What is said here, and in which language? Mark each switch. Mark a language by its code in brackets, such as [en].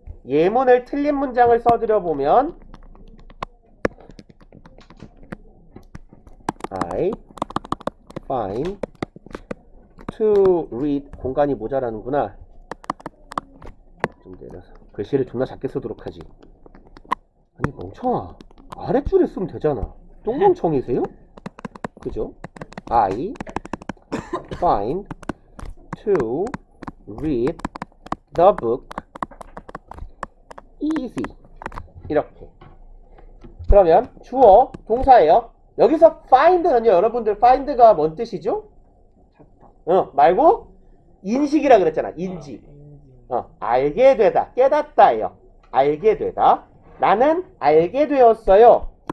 [ko] 예문을 틀린 문장을 써드려 보면 [en] I find to read, [ko] 공간이 모자라는구나. 좀 내려서 글씨를 존나 작게 쓰도록 하지. 아니 멍청아, 아랫줄에 쓰면 되잖아. 똥멍청이세요? 그죠? [en] I find to read the book easy. [ko] 이렇게. 그러면 주어, 동사예요. 여기서 find는요, 여러분들 find가 뭔 뜻이죠? 말고 인식이라 그랬잖아. 인지. 알게 되다, 깨닫다예요. 알게 되다. 나는 알게 되었어요.